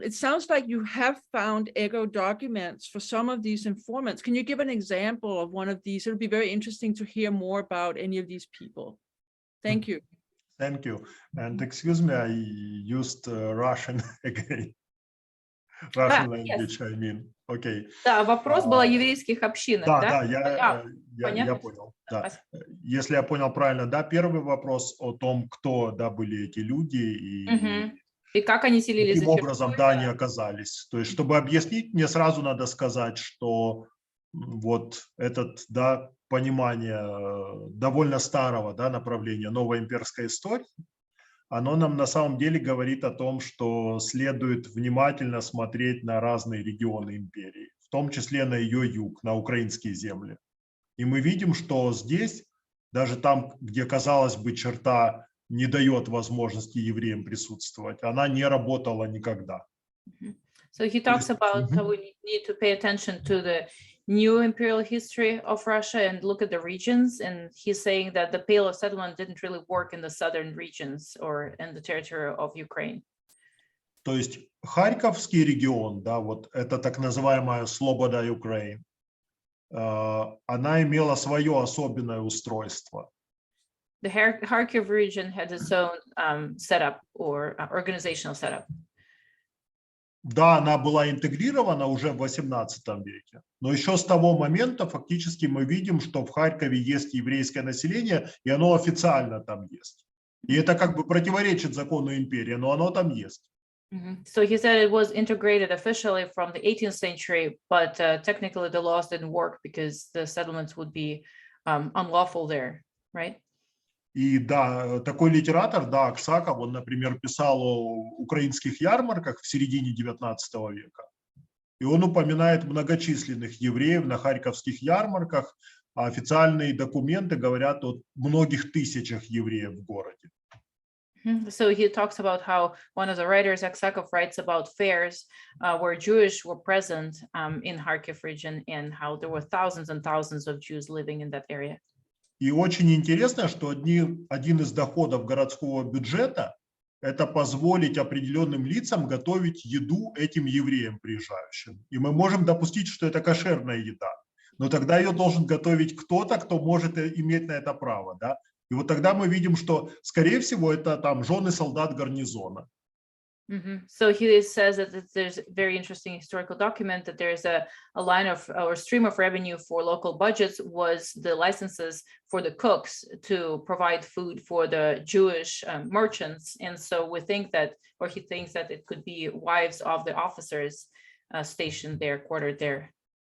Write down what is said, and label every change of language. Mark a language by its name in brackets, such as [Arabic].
[English] It sounds like you have found ego documents for some of these informants. Can you give an example of one of these? It would be very interesting to hear more about any of these people. Thank you. Thank you. And excuse me, I used Russian again. Russian language, I mean. Okay. [Russian] Да, вопрос был о еврейских общинах, Да, да? я понял. Да. Если я понял правильно, да, первый вопрос о том, кто, да, были эти люди и как они селились, каким образом, да, они оказались. То есть, чтобы объяснить, мне сразу надо сказать, что вот этот, да, понимание довольно старого, да, направления новой имперской истории, оно нам на самом деле говорит о том, что следует внимательно смотреть на разные регионы империи, в том числе на ее юг, на украинские земли. И мы видим, что здесь, даже там, где, казалось бы, черта не дает возможности евреям присутствовать, она не работала никогда. [English] So he talks about how we need to pay attention to the new imperial history of Russia and look at the regions. And he's saying that the Pale of settlement didn't really work in the southern regions or in the territory of Ukraine. [Russian] То есть Харьковский регион, да, вот это так называемая Слобода Украины, она имела свое особенное устройство. [English] The Kharkiv region had its own setup or organizational setup. [Russian] Да, она была интегрирована уже в XVIII веке, но еще с того момента фактически мы видим, что в Харькове есть еврейское население, и оно официально там есть. И это как бы противоречит закону империи, но оно там есть. [English] So he said it was integrated officially from the 18th century, but technically the laws didn't work because the settlements would be unlawful there, right? [Russian] И да, такой литератор, да, Аксаков, он, например, писал о украинских ярмарках в середине XIX века. И он упоминает многочисленных евреев на харьковских ярмарках, а официальные документы говорят о многих тысячах евреев в городе. [English] So he talks about how one of the writers, Aksakov, writes about fairs where Jewish were present in Kharkiv region and how there were thousands and thousands of Jews living in that area. [Russian] И очень интересно, что один из доходов городского бюджета – это позволить определенным лицам готовить еду этим евреям приезжающим. И мы можем допустить, что это кошерная еда, но тогда ее должен готовить кто-то, кто может иметь на это право, да? И вот тогда мы видим, что, скорее всего, это там жены солдат гарнизона. [English] So he says that there's a very interesting historical document that there's a line of or stream of revenue for local budgets was the licenses for the cooks to provide food for the Jewish merchants. And so we think that, or he thinks that it could be wives of the officers stationed there, quartered there.